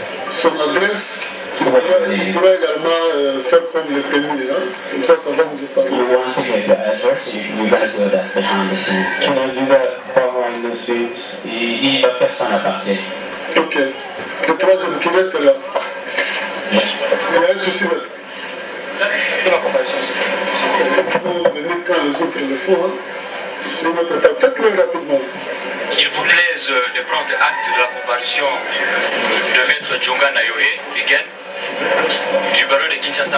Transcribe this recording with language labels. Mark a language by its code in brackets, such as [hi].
[fr] Son adresse, il pourrait également faire comme le premier, hein? Comme ça va nous épargner. [en] You want to get your address, you're going to do that behind the scenes. Can I do that behind the scenes? [fr] Il va faire ça en aparté. Ok. Le troisième qui reste là. Il y a un souci là. Vous venez quand les autres le font, hein? C'est notre état. Faites-le rapidement. Qu'il vous plaise de prendre acte de la comparution de maître Djonga Nayoé, Rigen, du barreau de Kinshasa.